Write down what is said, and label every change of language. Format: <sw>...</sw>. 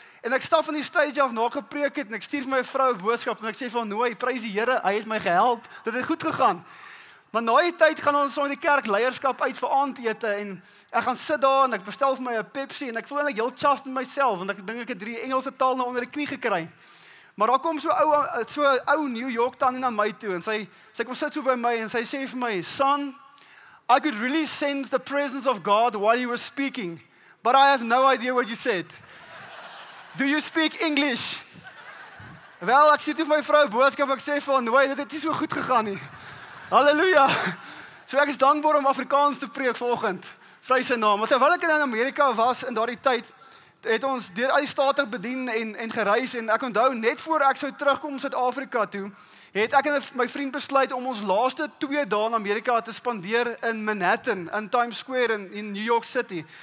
<af>En ek stap van die stage af na gepreek het en ek stuur vir my vrou 'n boodskap en ek sê van, "Nooi, prys die Here, hy het my gehelp. Dit het goed gegaan." Maar na die tyd gaan ons so in die kerk leierskap uit vir aandete en ek gaan sit daar en ek bestel vir my 'n Pepsi en ek voel eintlik heel chuffed met myself want ek dink ek het 3 Engelse taal nou onder die knie gekry. Maar daar kom so 'n ou New York tannie na my toe en sy kom sit so by my en sy sê vir my,</af> <en>"Son, I could really sense the presence of God while you were speaking, but I have no idea what you said. Do you speak English?"</en> <af>Wel, ek sê toe vir my vrou boodskap, ek sê vir haar, "Nee, dit het nie so goed gegaan nie." Halleluja. So ek is dankbaar om Afrikaans te preek vanoggend. Prys sy naam. Maar terwyl ek in Amerika was in daardie tyd, het ons deur al die state bedien en gereis en ek onthou net voor ek sou terugkom Suid-Afrika toe, het ek en my vriend besluit om ons laaste 2 dae in Amerika te spandeer in Manhattan, in Times Square in New York City.</af>